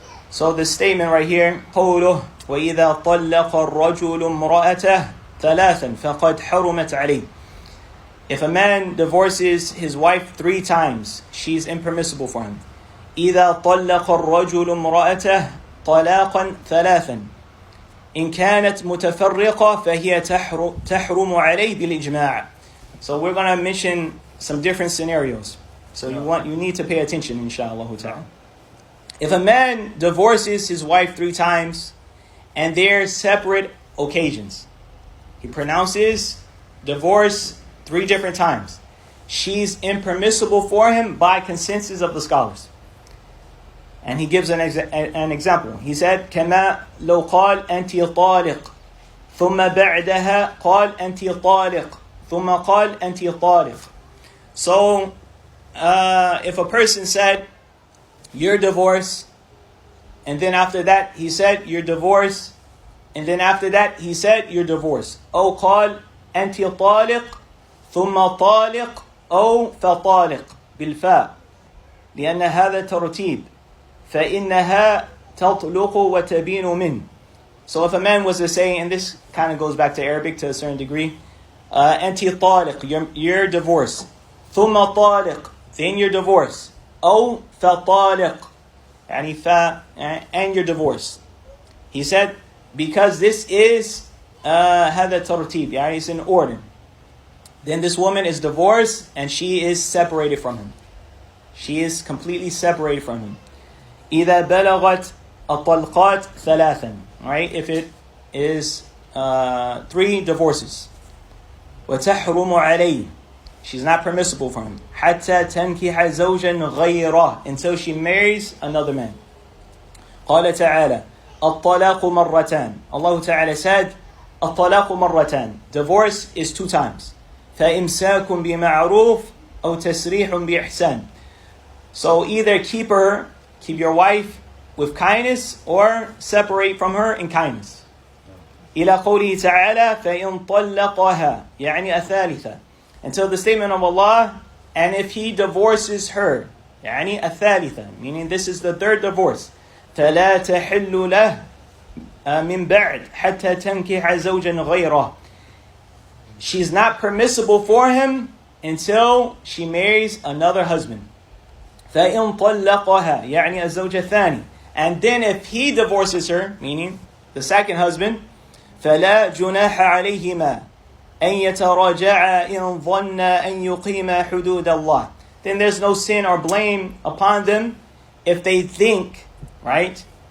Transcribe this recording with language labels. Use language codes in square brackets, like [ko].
[en] So the statement right here, [ar] قوله وَإِذَا طَلَّقَ الرَّجُلُ امْرَأَتَهُ ثَلَاثًا فَقَدْ حَرُمَتْ عَلَيْهِ. [en] If a man divorces his wife 3 times, she's impermissible for him. [ar] إِذَا طَلَّقَ الرَّجُلُ امْرَأَتَهُ طَلَاقًا ثَلَاثًا إِنْ كَانَتْ مُتَفَرِّقَةً فَهِيَ تَحْرُمُ عَلَيْهِ بِالْإِجْمَاعِ. [en] So we're going to mention some different scenarios. So you need to pay attention, inshallah ta'ala. If a man divorces his wife 3 times, and they're separate occasions, he pronounces divorce 3 different times, she's impermissible for him by consensus of the scholars. And he gives an example. He said, [ar] كما لو قال أنت طالق ثم بعدها قال أنت طالق ثم قال أنت طالق. [en] So, if a person said, you're divorced, and then after that he said, you're divorced, and then after that he said, you're divorced. [ar] أو قال أنت طالق ثم طالق أو فطالق بالفاء لأن هذا ترتيب فإنها تطلق وتبين من. [en] So if a man was to say, and this kind of goes back to Arabic to a certain degree, [ar] أنت طالق, [en] you're divorced. [ar] ثم طالق, [en] then you're divorced. [ar] أو فطالق, [en] and you're divorced. He said, because this is [ar] هذا ترتيب, [en] it's in order. Then this woman is divorced and she is separated from him. She is completely separated from him. [ar] إذا بلغت الطلقات ثلاثا, right? [en] If it is 3 divorces. [ar] وتحرم عليه, [en] she's not permissible for him. [ar] حتى تنكح زوجا غيره, [en] until she marries another man. [ar] قال تعالى الطلاق مرتان. [en] Allah Ta'ala said [ar] الطلاق مرتان. [en] Divorce is 2 times. [ar] فإمساك بمعروف أو تسريح بإحسان. [en] So either keep your wife with kindness or separate from her in kindness. [ar] إلى قوله تعالى فإن طلقها يعني الثالثة. [en] Until the statement of Allah, and if he divorces her, [ar] يعني الثالثة, [en] meaning this is the 3rd divorce. [ar] فلا تحل له من بعد حتى تنكح زوجا غيره. [en] She's not permissible for him until she marries another husband. [ar] فإن طلقها يعني الزوج الثاني. [en] And then if he divorces her, meaning the 2nd husband, [ar] فلا جناح عليهما أن يتراجعا إن ظن أن يقيما حدود الله. [en] Then there's no sin or blame upon them if they think, right?